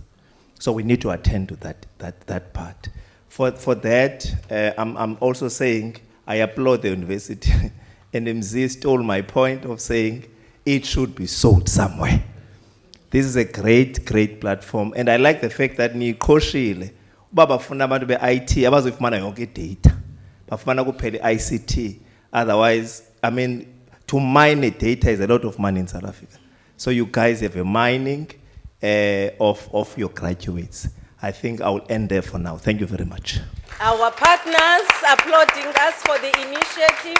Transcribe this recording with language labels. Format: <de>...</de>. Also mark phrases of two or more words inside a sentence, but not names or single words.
<en>So we need to attend to that part. For that, I'm also saying I applaud the university and MZ stole my point of saying it should be sold somewhere. This is a great, great platform. And I like the fact that</en> <xh>niqoshile uba bafuna abantu be-IT abazofumana yonke data. Bafuna kuphela ICT.</xh> <en>Otherwise, I mean, to mine a data is a lot of money in South Africa. So you guys have a mining of your graduates. I think I will end there for now. Thank you very much. Our partners applauding us for the initiative.</en>